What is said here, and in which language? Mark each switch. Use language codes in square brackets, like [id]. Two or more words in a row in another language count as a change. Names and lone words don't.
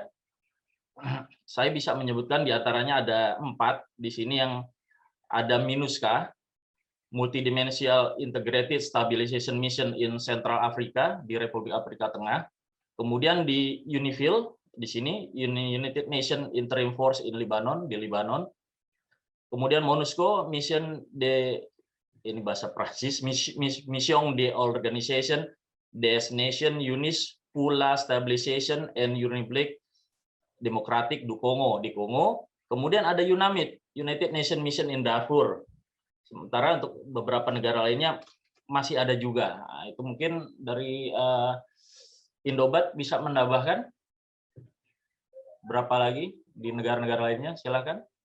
[id] Saya bisa menyebutkan diantaranya ada 4 di sini, yang ada MINUSCA, Multidimensional Integrated Stabilization Mission in Central Africa, di Republik Afrika Tengah. Kemudian di Unifil, di sini United Nations Interim Force in Lebanon, di Lebanon. Kemudian MONUSCO, Mission de, ini bahasa Prancis, Mission de Organisation des Nations Unies pour la Stabilisation and République Démocratique du Congo, di Kongo. Kemudian ada UNAMID, United Nations Mission in Darfur. Sementara untuk beberapa negara lainnya masih ada juga. Nah, itu mungkin dari Indobat bisa menambahkan berapa lagi di negara-negara lainnya, silakan.